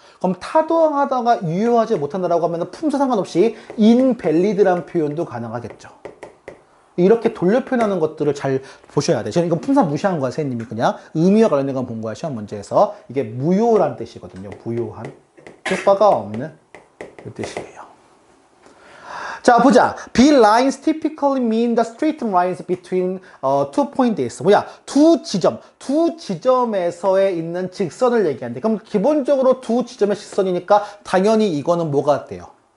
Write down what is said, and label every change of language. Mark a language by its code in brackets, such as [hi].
[ko] 그럼 타당하다가 유효하지 못한다라고 하면 품사 상관없이 invalid라는 표현도 가능하겠죠. 이렇게 돌려 표현하는 것들을 잘 보셔야 돼요. 저는 이건 품사 무시한 거야, 선생님이 그냥. 의미와 관련된 건 본 거야, 시험 문제에서. 이게 무효란 뜻이거든요. 무효한. 효과가 없는 그 뜻이에요. 자, 보자. [en] B-lines typically mean the straight lines between two points. [ko] 두 지점에서에 있는 직선을 얘기하는데, 그럼 기본적으로 두 지점의 직선이니까 당연히 이거는 뭐가 돼요?